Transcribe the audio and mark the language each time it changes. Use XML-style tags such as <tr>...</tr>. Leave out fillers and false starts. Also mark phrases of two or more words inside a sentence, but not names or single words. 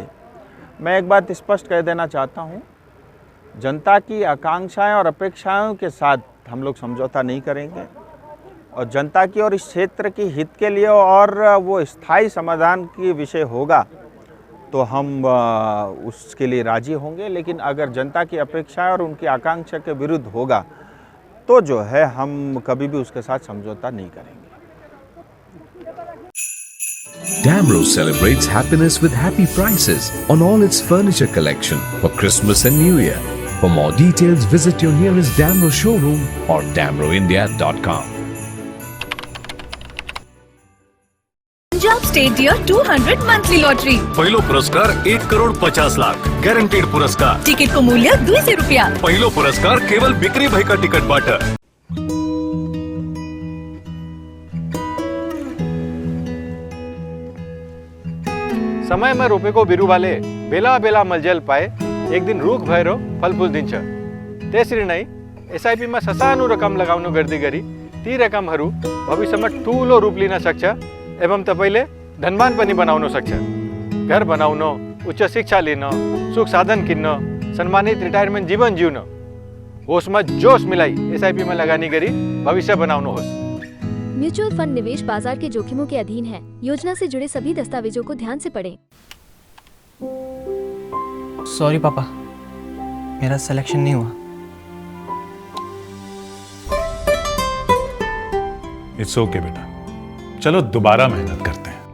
<hi>मैं एक बात स्पष्ट कह देना चाहता हूँ, जनता की आकांक्षाएं और अपेक्षाओं के साथ हम लोग समझौता नहीं करेंगे और जनता की और इस क्षेत्र की हित के लिए और वो स्थायी समाधान की विषय होगा तो हम उसके लिए राजी होंगे। लेकिन अगर जनता की अपेक्षाएं और उनकी आकांक्षा के विरुद्ध होगा तो जो है हम कभी भी उसके साथ समझौता नहीं करेंगे।</hi> <en>Damro celebrates happiness with happy prices on all its furniture collection for Christmas and New Year. For more details, visit your nearest Damro showroom or damroindia.com.</en> <ne>पंजाब स्टेट डियर 200 मंथली लॉटरी, पहिलो पुरस्कार 1,50,00,000 ग्यारंटेड पुरस्कार। टिकट को मूल्य 200 रुपया। पहिलो पुरस्कार केवल बिक्री भएका टिकटबाट। समयमा रोपेको बिरुवाले बेला बेला मलजल पाए एक दिन रुख भएर फलफुल दिन्छ। त्यसरी नै एसआईपीमा ससानो रकम लगाउनु गर्दै गरी ती रकमहरू भविष्यमा ठूलो रूप लिन सक्छ एवं तपाईले धनवान पनि बनाउन सक्छ। घर बनाउन, उच्च शिक्षा लिन, सुख साधन किन्न, सम्मानित रिटायरमेन्ट जीवन जिउन होसमा जोश मिलाई एसआईपीमा लगानी गरी भविष्य बनाउनुहोस्।</ne> <hi>म्यूचुअल फंड निवेश बाजार के जोखिमों के अधीन है। योजना से जुड़े सभी दस्तावेजों को ध्यान से पढ़ें। सॉरी पापा, मेरा सिलेक्शन नहीं हुआ।</hi> <en>it's okay</en> <hi>बेटा, चलो दोबारा मेहनत करते हैं।</hi>